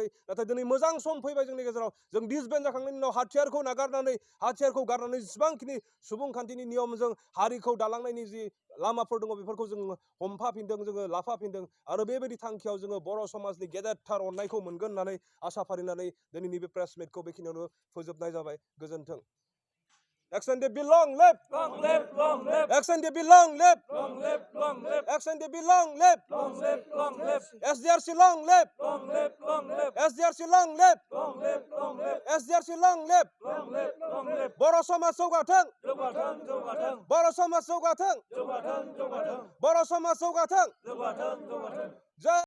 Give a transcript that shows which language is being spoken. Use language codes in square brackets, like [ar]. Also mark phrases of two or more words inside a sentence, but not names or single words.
[brx] नाथाय दिनै मोजां सम फैबाय जोंनि गेजेराव। जों डिसबेन्ड जाखांनायनि उनाव हाथियारखौ गारनानै जेसेबांखिनि सुबुंखान्थिनि नियमजों हारिखौ दालांनायनि जि लामाफोर दङ बेफोरखौ जों हमफाफिनदों, जोङो लाफाफिनदों। आरो बेबायदि थांखियाव जोङो बर' समाजनि गेदेरथार अननायखौ मोनगोन होननानै आसा फारिनानै दिनैनि बे प्रेस मिटखौ बेखिनियावनो फोजोबनाय जाबाय। गोजोन्थों। [en] Ex-NDFB long live! Long live, long live! Ex-NDFB long live! Long live, long live! Ex-NDFB long live! Long live, long live! SDRC long live! Long live, long live! SDRC long live! Long live, long live! SDRC long live! Long live, long live! [brx] बर' समाज जौगाथों! जौगाथों, जौगाथों! बर' समाज जौगाथों! जौगाथों, जौगाथों! बर' समाज जौगाथों! जौगाथों, जौगाथों! जय